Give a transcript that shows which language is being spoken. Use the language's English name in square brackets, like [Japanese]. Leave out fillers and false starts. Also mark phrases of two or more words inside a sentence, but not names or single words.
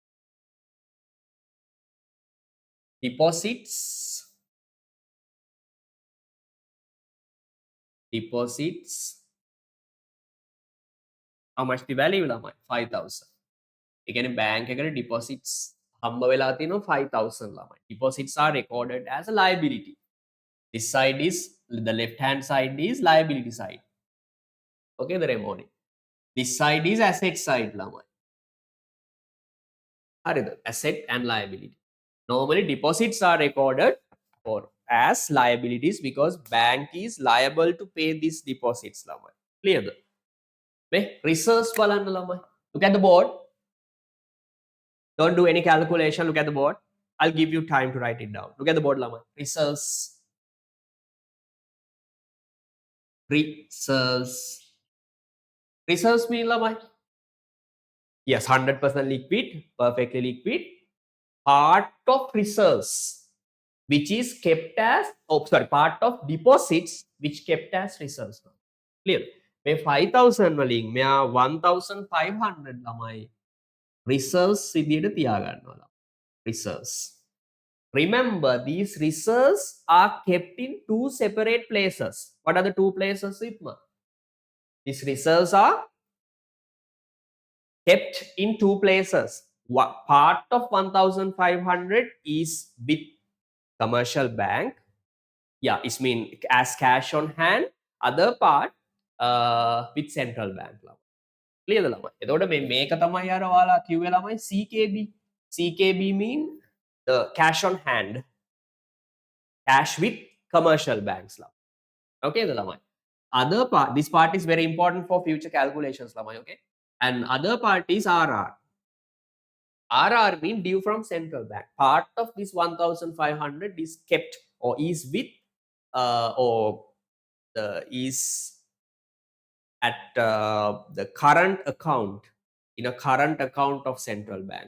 [English] Deposits. How much the value lamai? [Sinhala] 5,000. [English] Again, bank again deposits [Sinhala] හම්බ වෙලා තියෙනවා 5,000 ළමයි. [English] Deposits are recorded as a liability. This side is the left hand side is liability side. Okay, the remaining. This side is asset side ළමයි. [Sinhala] හරිද? [English] Asset and liability. Normally deposits are recorded for as liabilities because bank is liable to pay these deposits ළමයි. [Sinhala] Clear? Reserves බලන්න ළමයි. [English] Look at the board. Don't do any calculation. Look at the board. I'll give you time to write it down. Look at the board ළමයි. Reserves. Reserves mean ළමයි. Yes, 100% liquid, perfectly liquid. Part of reserves which is kept as, oh sorry, part of deposits which kept as reserves. Clear? [Sinhala] මේ 5000 වලින් මෙයා 1500 ළමයි reserves විදියට තියාගන්නවා. [English] Reserves. Remember, these reserves are kept in two separate places. What are the two places, Sitma? These reserves are kept in two places. What part of 1500 is with commercial bank, yeah, it's mean as cash on hand. Other part with central bank. [Sinhala] Clear ළමයි. එතකොට මේක තමයි අර ඔයාලා කිව්වේ ළමයි CKB. [English] CKB mean the cash on hand, cash with commercial banks ළමයි. [Sinhala] Okay ද ළමයි. [English] Other part, this part is very important for future calculations ළමයි. Okay, and other part is RR. RR mean due from central bank. Part of this 1500 is kept or is with or is at the current account, in a current account of central bank.